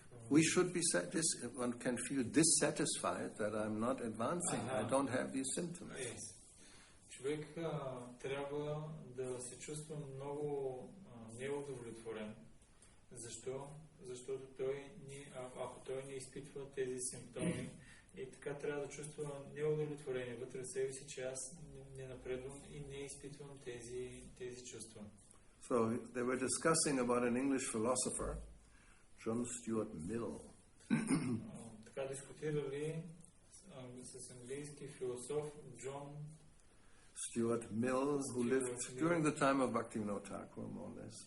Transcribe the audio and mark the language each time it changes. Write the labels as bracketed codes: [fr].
[en] we should be one can feel dissatisfied that I'm not advancing. I don't have these symptoms. Yes. [bg] Човек трябва да се чувства много неудовлетворен. Защо? Защото ако той не изпитва тези симптоми, и така трябва да чувства неудовлетворение вътре в себе си, че аз не напредвам и не изпитвам тези чувства. [en] So they were discussing about an English philosopher, John Stuart Mill. [bg] Така дискутирали с английски философ Джон [en] Stuart Mills, who lived during the time of Bhakti-yoga Thakur, more or less.